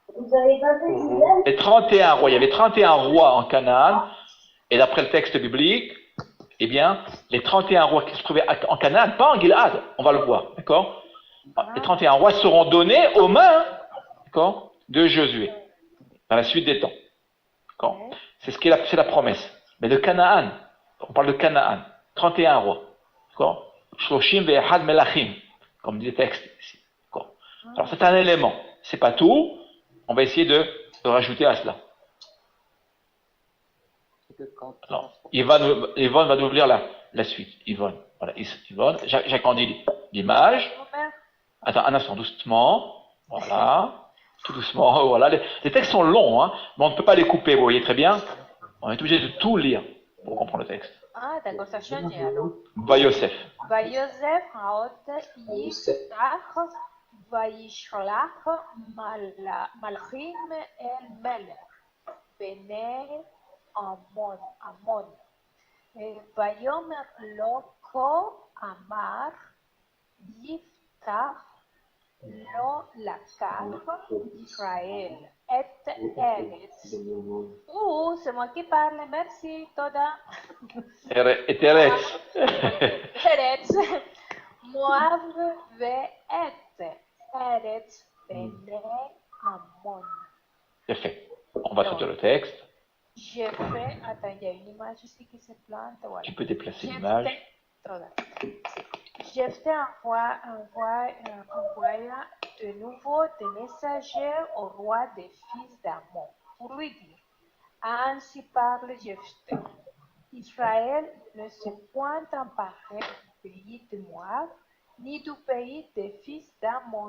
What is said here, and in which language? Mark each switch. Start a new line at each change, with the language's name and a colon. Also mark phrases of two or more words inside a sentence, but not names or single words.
French: Les 31 rois, il y avait 31 rois en Canaan, et d'après le texte biblique, eh bien, les 31 rois qui se trouvaient en Canaan, pas en Gilad, on va le voir, d'accord? Les 31 rois seront donnés aux mains, d'accord, de Josué, dans la suite des temps. D'accord? C'est la promesse. Mais de Canaan, on parle de Canaan, 31 rois, d'accord?
Hebrew: שלושים ואחד מלכים,
French: comme dit le texte ici. D'accord? Alors c'est un élément, c'est pas tout, on va essayer de rajouter à cela. Alors, Yvonne va nous lire la suite. Yvonne, voilà, Yvonne, j'agrandis l'image. Attends, un instant, doucement. Voilà, tout doucement. Voilà, les textes sont longs, hein, mais on ne peut pas les couper, vous voyez très bien. On est obligé de tout lire pour comprendre le texte. Ah, d'accord, ça change alors.
Hebrew: ויוסף. ויוסף עוד יפתח וישלח מלכים אל מלך בני עמון ויאמר לו כה אמר יפתח לא לקח ישראל את ארץ.
French: C'est moi qui parle, merci,
Hebrew: תודה. את ארץ. ארץ מואב ואת ארץ בני עמון.
French: C'est fait. On va sortir le texte. J'ai fait, attends, il y a une image ici qui se plante. Voilà. Tu peux déplacer l'image. Jephthé envoya de nouveau des messagers au roi des fils d'Ammon pour lui dire, ainsi parle Jephthé, Israël ne s'est point emparé du pays de Moab, ni du pays des fils d'Ammon.